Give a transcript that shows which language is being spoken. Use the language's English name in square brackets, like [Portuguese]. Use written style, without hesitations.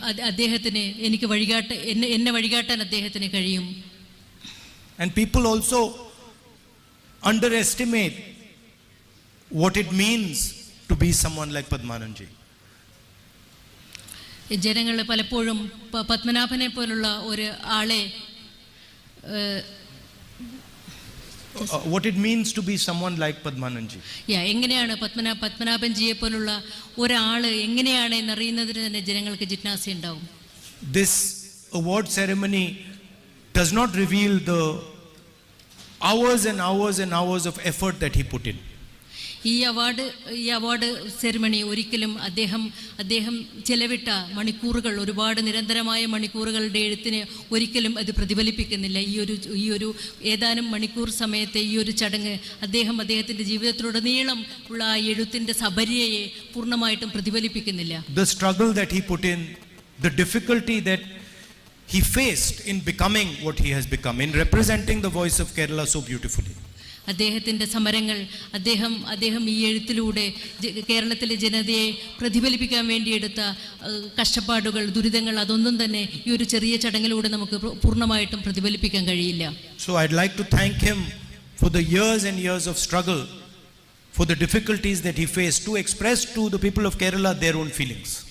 [Malayalam] അദ്ദേഹത്തിന് എനിക്ക് എന്നെ വഴികാട്ടാൻ അദ്ദേഹത്തിന് കഴിയും. [English] And people also underestimate what it means to be someone like Padhbanaban. [Malayalam] ജനങ്ങൾ പലപ്പോഴും പത്മനാഭനെ പോലുള്ള ഒരു ആളെ [English] what it means to be someone like Padhbanaban. [Malayalam] എങ്ങനെയാണ് പത്മനാഭൻജിയെ പോലുള്ള ഒരാള് എങ്ങനെയാണ് എന്നറിയുന്നതിന് തന്നെ ജനങ്ങൾക്ക് ജിജ്ഞാസ ഉണ്ടാവും. [English] This award ceremony does not reveal the hours and hours and hours of effort that he put in. [Malayalam] ഈ അവാർഡ് സെറിമണി ഒരിക്കലും അദ്ദേഹം ചെലവിട്ട മണിക്കൂറുകൾ, ഒരുപാട് നിരന്തരമായ മണിക്കൂറുകളുടെ എഴുത്തിനെ ഒരിക്കലും അത് പ്രതിഫലിപ്പിക്കുന്നില്ല. ഈ ഒരു ഏതാനും മണിക്കൂർ സമയത്തെ ഈ ഒരു ചടങ്ങ് അദ്ദേഹത്തിൻ്റെ ജീവിതത്തിലുടനീളം ഉള്ള ആ എഴുത്തിൻ്റെ സബരിയയെ പൂർണ്ണമായിട്ടും പ്രതിഫലിപ്പിക്കുന്നില്ല. [English] The struggle that he put in, the difficulty that he faced in becoming what he has become, in representing the voice of Kerala so beautifully. [Malayalam] അദ്ദേഹത്തിൻ്റെ സമരങ്ങൾ, അദ്ദേഹം ഈ എഴുത്തിലൂടെ കേരളത്തിലെ ജനതയെ പ്രതിഫലിപ്പിക്കാൻ വേണ്ടിയെടുത്ത കഷ്ടപ്പാടുകൾ, ദുരിതങ്ങൾ, അതൊന്നും തന്നെ ഈ ഒരു ചെറിയ ചടങ്ങിലൂടെ നമുക്ക് പൂർണ്ണമായിട്ടും പ്രതിഫലിപ്പിക്കാൻ കഴിയില്ല. [English] So I'd like to thank him for the years and years of struggle, for the difficulties that he faced to express to the people of Kerala their own feelings.